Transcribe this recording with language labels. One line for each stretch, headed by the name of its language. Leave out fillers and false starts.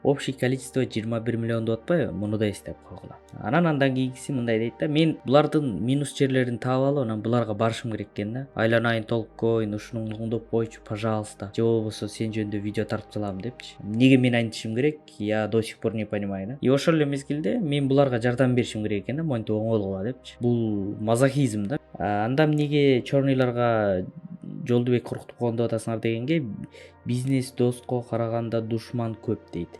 Kyrgyz: Общий количество 21 миллион деп атпайбы, муну да эстеп койгула. Андан кийинкиси мындай дейт да: мен булардын минус жерлерин таап алып, анан буларга барышым керек экен да. Айланайын Толккоин, ушуну оңдоп койчу, пожалуйста. Же болбосо сен жөнүндө видео тартып салам депчи. Эмнеге мен антишим керек?
Russian: Я до сих пор не понимаю.
Kyrgyz: И ошол эле мезгилде мен буларга жардам беришим керек экен да, монтип оңолгула депчи. Бул мазохизм да. Анда эмнеге черныйларга Жолдубек коркутуп койгон деп атасыңар дегенге, бизнес доско караганда душман көп дейт.